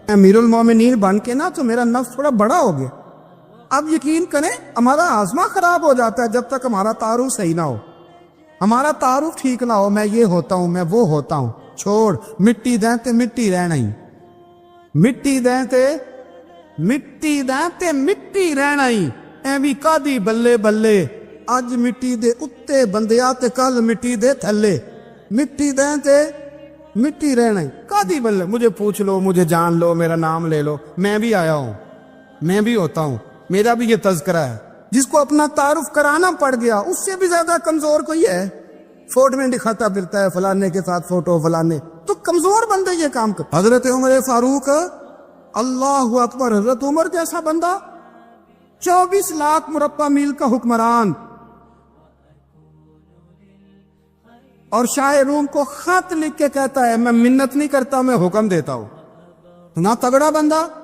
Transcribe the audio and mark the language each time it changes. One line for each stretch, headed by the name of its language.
Urdu: امیر المومنین بن کے نا تو میرا نفس تھوڑا بڑا ہو گیا. اب یقین کریں ہمارا آزما خراب ہو جاتا ہے جب تک ہمارا تعارف صحیح نہ ہو, ہمارا تعارف ٹھیک نہ ہو. میں یہ ہوتا ہوں, میں وہ ہوتا ہوں,
Punjabi: چھوڑ مٹی دیں تے مٹی رہنا ہی,
Urdu: مٹی دیں تے مٹی دیں تے مٹی رہنا ہی.
Punjabi: ایویں کادی بلے بلے اج مٹی دے اتے بندیا تے کل مٹی دے تھلے, مٹی دیں تے مٹی رہنا ہی کادی بلے.
Urdu: مجھے پوچھ لو, مجھے جان لو, میرا نام لے لو, میں بھی آیا ہوں, میں بھی ہوتا ہوں, میرا بھی یہ تذکرہ ہے. جس کو اپنا تعارف کرانا پڑ گیا اس سے بھی زیادہ کمزور کوئی ہے. فوٹو میں دکھاتا پھرتا ہے فلانے کے ساتھ فوٹو فلانے, تو کمزور بندے یہ کام کر. حضرت عمر فاروق اللہ اکبر, حضرت عمر جیسا بندہ 24 لاکھ مربع میل کا حکمران, اور شاہ روم کو خط لکھ کے کہتا ہے میں منت نہیں کرتا میں حکم دیتا ہوں. نہ تگڑا بندہ.